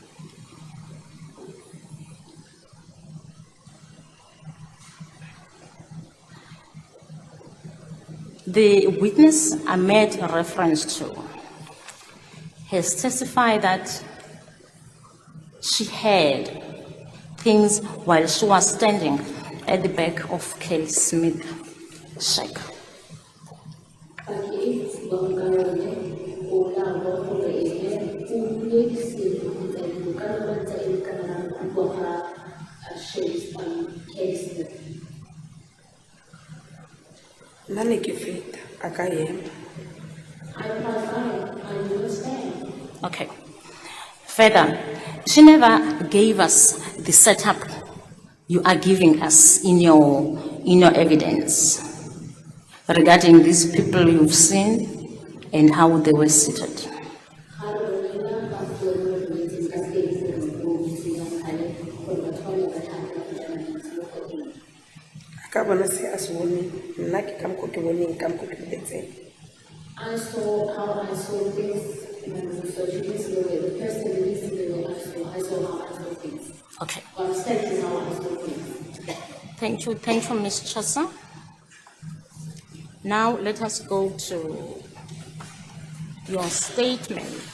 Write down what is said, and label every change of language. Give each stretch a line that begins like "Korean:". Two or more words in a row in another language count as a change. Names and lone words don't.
English: The witness I made a reference to has testified that she heard things while she was standing at the back of Kelly Smith's shack.
Tswana: Nani ke feta a ka ema.
English: Okay. Further, she never gave us the setup you are giving us in your evidence regarding these people you've seen and how they were seated.
Tswana: Ka bona se a se bone nna ke ka mokgwa ke boneng ka mokgwa ke letseng.
English: I saw how I saw things in my research. This is the person who is the way I saw how I saw things. Okay. I'm stating how I saw things. Thank you, Ms. Chasa. Now let us go to your statement.